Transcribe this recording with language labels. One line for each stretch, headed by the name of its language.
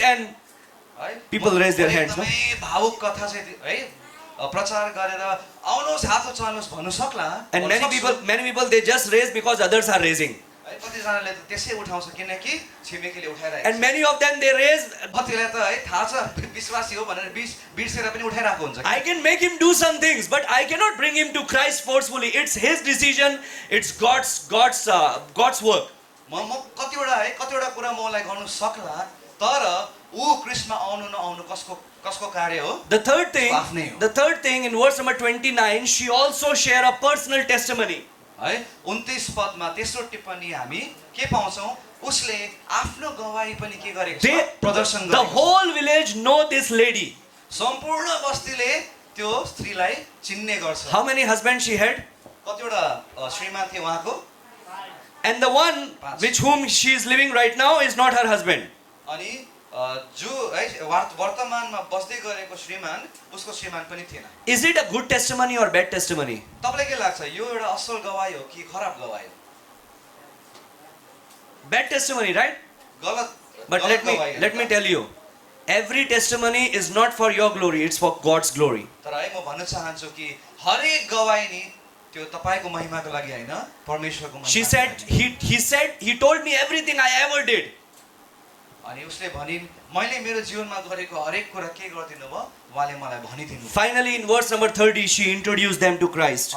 English: And
Nepali: है
English: People raise their hands, no?
Nepali: एकदमै भावुक कथा चाहिँ है प्रचार गरेर आउनुहोस् हात उचाल्नुहोस् भन्नु सक्ला।
English: and
Nepali: भन्नु सक्छु।
English: many people they just raise because others are raising.
Nepali: है कतिजनाले त त्यसै उठाउँछ किनकि छिमेकीले उठाइरहेको
English: And many of them they raise.
Nepali: छ। कतिलाई त है थाहा छ विश्वासी हो भनेर बिर्सेर पनि उठाइरहेको हुन्छ।
English: I can make him do some things, but I cannot bring him to Christ forcefully. It's his decision. It's God's work.
Nepali: म कतिवटा कुरा म उसलाई गर्नु सक्ला, तर ऊ कृष्णमा आउनु नआउनु कसको कार्य हो?
English: The third
Nepali: आफ्नै हो।
English: thing in verse number 29, she also share a personal testimony.
Nepali: है 29 पदमा तेस्रो टिप्पणी हामी के पाउँछौँ? उसले आफ्नो गवाही पनि के गरेको छ? प्रदर्शन
English: The
Nepali: गरेको छ।
English: whole village know this lady.
Nepali: सम्पूर्ण बस्तीले त्यो स्त्रीलाई चिन्ने गर्छ।
English: How many husbands she had?
Nepali: कतिवटा श्रीमान थिए उहाँको?
English: And the one with whom she is living right now is not her husband.
Nepali: अनि जो है वर्तमानमा बस्दै गरेको श्रीमान उसको श्रीमान पनि थिएन।
English: Is it a good testimony or bad testimony?
Nepali: तपाईलाई के लाग्छ यो एउटा असल गवाही हो कि खराब गवाही हो?
English: Bad testimony, right?
Nepali: गलत
English: But
Nepali: गलत
English: let
Nepali: गवाही
English: me
Nepali: हो।
English: tell you, every testimony is not for your glory, it's for God's glory.
Nepali: तर है म भन्न चाहन्छु कि हरेक गवाही नि त्यो तपाईको महिमाको लागि हैन, परमेश्वरको महिमाको लागि।
English: She said, he told me everything I ever did.
Nepali: अनि उसले भनिन् मैले मेरो जीवनमा गरेको हरेक कुरा के गर्दिनु भयो उहाँले मलाई भनिदिनु।
English: Finally, in verse number 30, she introduced them to Christ.